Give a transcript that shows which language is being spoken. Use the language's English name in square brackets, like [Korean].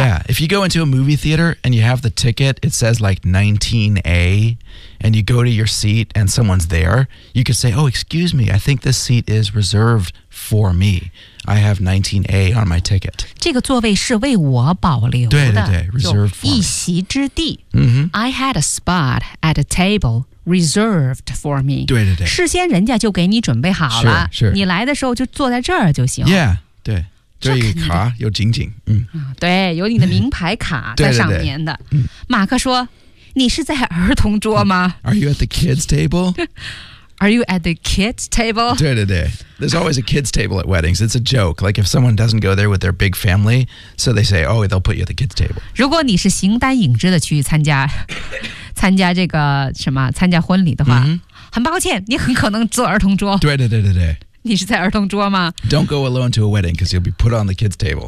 [English] Yeah, if you go into a movie theater and you have the ticket, it says like 19A, and you go to your seat and someone's there, you could say, oh, excuse me, I think this seat is reserved for me. I have 19A on my ticket. [Chinese] 这个座位是为我保留的对对对 [English] reserved for me. [Chinese] 一席之地、 mm-hmm. [English] I had a spot at a table. Reserved for me. [Chinese] 对对对，事先人家就给你准备好了。 [English] 是、sure, sure. [Chinese] 你来的时候就坐在这儿就行。 Yeah, 对，这一卡有紧紧。嗯、啊、对，有你的名牌卡在上面的。对对对马克说：“你是在儿童桌吗 [English] ？”Are you at the kids table? Are you at the kids table? [Chinese] 对对对 [English] ，There's always a kids table at weddings. It's a joke. Like if someone doesn't go there with their big family, so they say, "Oh, they'll put you at the kids table." [Chinese] 如果你是形单影只的去参加。参加这个什么参加婚礼的话、 mm-hmm. 很抱歉你很可能坐儿童桌对对对对对你是在儿童桌吗 [English] Don't go alone to a wedding because you'll be put on the kids table